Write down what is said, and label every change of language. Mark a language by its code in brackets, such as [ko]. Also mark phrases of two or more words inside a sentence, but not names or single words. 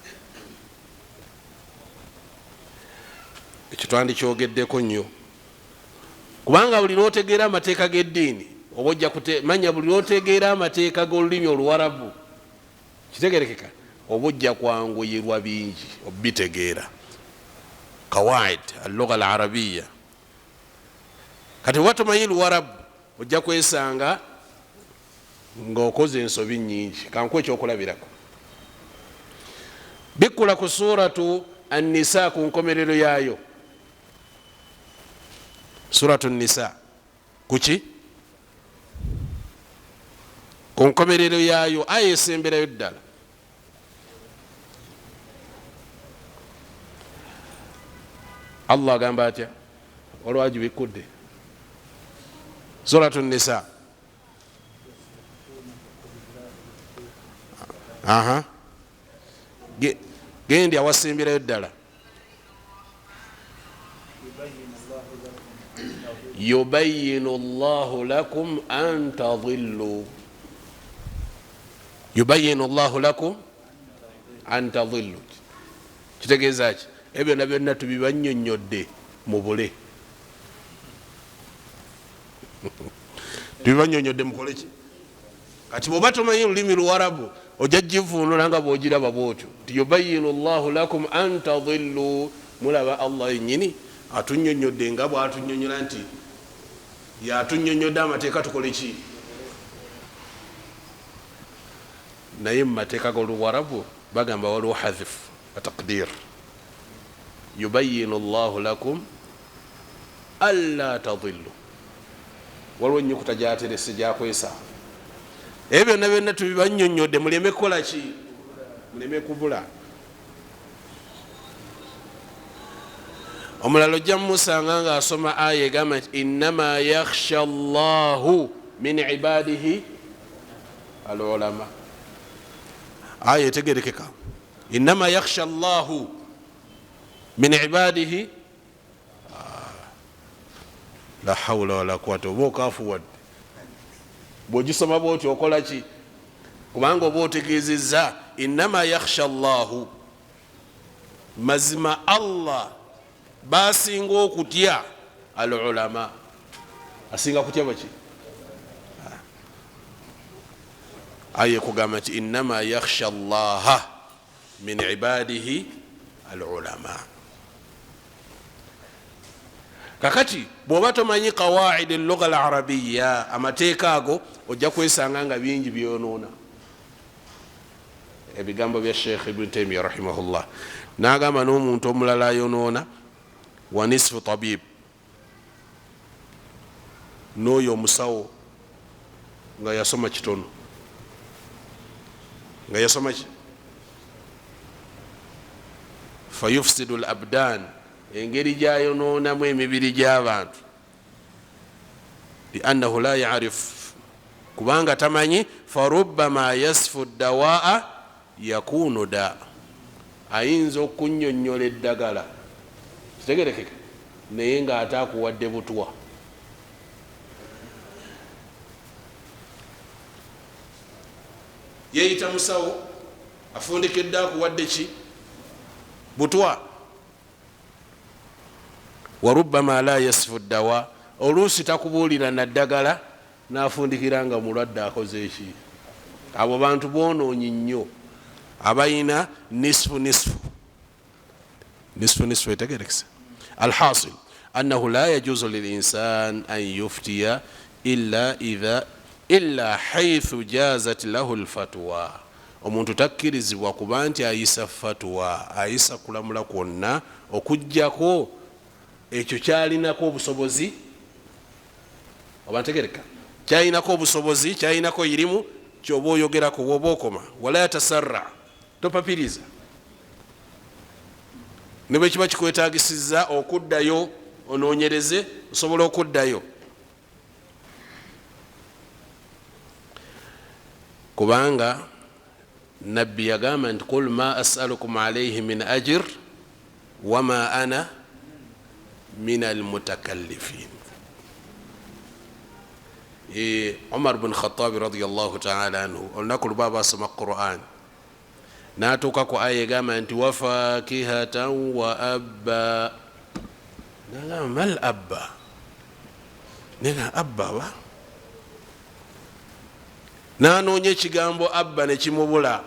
[lg] Ekyo twandikyogeddeko nnyo, kubanga buli lwotegeera amateeka g'eddiini oba ojja manya buli lwotegeera amateeka g'olulimi oluwarabu, kitegerekeka, oba ojja kwanguyirwa bingi obitegeera. [ar] قواعد اللغة العربية. [lg] Kati oba tomanyi luwarabu ojja kwesanga ng'okoze ensobi nnyingi. Kankuwa ekyokulabirako. Bikkula ku [ar] سورة النساء [lg] ku nkomerero yaayo. [ar] سورة النساء [lg] kuki? Ku nkomerero yaayo, aya esemberayo ddala. Allah agamba atya? Olwagi bikkudde. [ar] سورة نساء. [lg] Aha. Gendi awasimbirayo ddala. [ar] يبين الله لكم أن تضلوا. يبين الله لكم أن تضلوا. [lg] Kitegeeza ki? Ebyo na byonna tubibannyonnyodde mu bule. Tubibannyonnyodde mukole ki? Kati bw'oba tomanyi olulimi Luwarabu ojja givuunula nga bw'ogiraba bw'otyo. [ar] يبين الله لكم أن تضلوا. [lg] Mulaba Allah yennyini atunnyonnyodde nga bw'atunnyonnyola nti yatunnyonnyodde amateeka tukole ki? Naye mu mateeka g'Oluwarabu bagamba waliwo [ar] حذف وتقدير. يبين الله لكم ألا تضلوا. [lg] Waliwo ennyukuta gyaterese gyakwesa. Ebyo byonna byonna tubibannyonnyodde muleme kukola ki? Muleme kubula. Omulala ojja mumusanga nga asoma aya egamba nti [ar] إنما يخشى الله من عباده العلماء. [lg] Aya etegerekeka. [ar] إنما يخشى الله من عباده لا حول ولا قوة. [lg] Oba okafuwadde bw'ogisoma bwoti okola ki? Kubanga oba otegeezezza [ar] إنما يخشى الله, [lg] mazima Allah basinga okutya al-ulama. Asinga kutya baki? Aye kugamba nti [ar] إنما يخشى الله من عباده العلماء. [lg] Kakati bw'oba tomanyi [ar] قواعد اللغة العربية, [lg] amateeka ago ojja kwesanga nga bingi byonoona. Ebigambo bya Sheikh Ibn Taymiyyah rahimahullah n'agamba n'omuntu omulala ayonoona [ar] ونصف طبيب, [lg] n'oyo omusawo nga yasoma kitono, nga yasoma ki? [ar] فيفسد الأبدان, [lg] engeri gyayonoonamu emibiri gy'abantu. [ar] لأنه لا يعرف, [lg] kubanga tamanyi. [ar] فربما يصف دواء يكون داء, [lg] ayinza okunnyonnyola eddagala kitegerekeka naye nga ate akuwadde butwa. Yeeyita musawo afundikedde akuwadde ki? Butwa. [ar] وربما لا يصف دواء, [lg] oluusi takubuulira naddagala n'afundikira nga mulwadde akoze eki. Abo bantu boonoonyi nnyo abayina nisfu etegerekesa. [ar] الحاصل أنه لا يجوز للإنسان أن يفتي إلا حيث جازت له الفتوى. [lg] Omuntu takkirizibwa kuba nti ayisa fatwa, ayisa kulamula kwonna okujjako ekyo kyalinako obusobozi. Obantegereka kyalinako obusobozi, kyalinako irimu kyoba oyogerako woba okoma. [ar] ولا يتسرع, [lg] topapiriza. Ne bwe kiba kikwetaagisiza okuddayo onoonyereze, osobola okuddayo. Kubanga nabbi yagamba nti [ar] قل ما أسألكم عليه من أجر وما أنا من المتكلفين. [lg] Umar bin Khattab [ar] رضي الله تعالى عنه [lg] olunaku lubaba asoma Quran n'atuuka ku aya egamba nti [ar] وفاكهة وأبا. [lg] Nagamba [ar] ما الأب, [lg] nena abba ba, n'anoonya ekigambo abba ne kimubula.